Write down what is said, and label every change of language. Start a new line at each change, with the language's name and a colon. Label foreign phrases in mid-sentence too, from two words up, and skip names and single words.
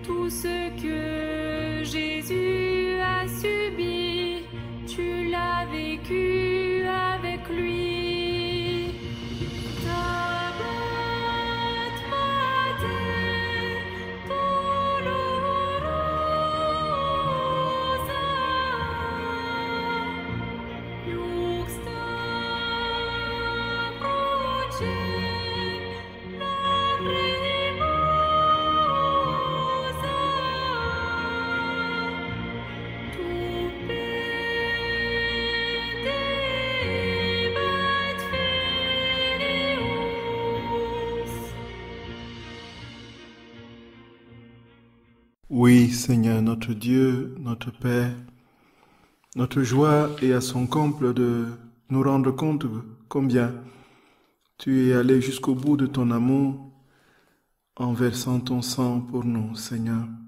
French: ce que Jésus a subi, tu l'as vécu avec lui.
Latin: Stabat Mater dolorosa, iuxta crucem lacrimosa, tu pedebat filius.
French: Oui, Seigneur, notre Dieu, notre Père, notre joie est à son comble de nous rendre compte combien tu es allé jusqu'au bout de ton amour en versant ton sang pour nous, Seigneur.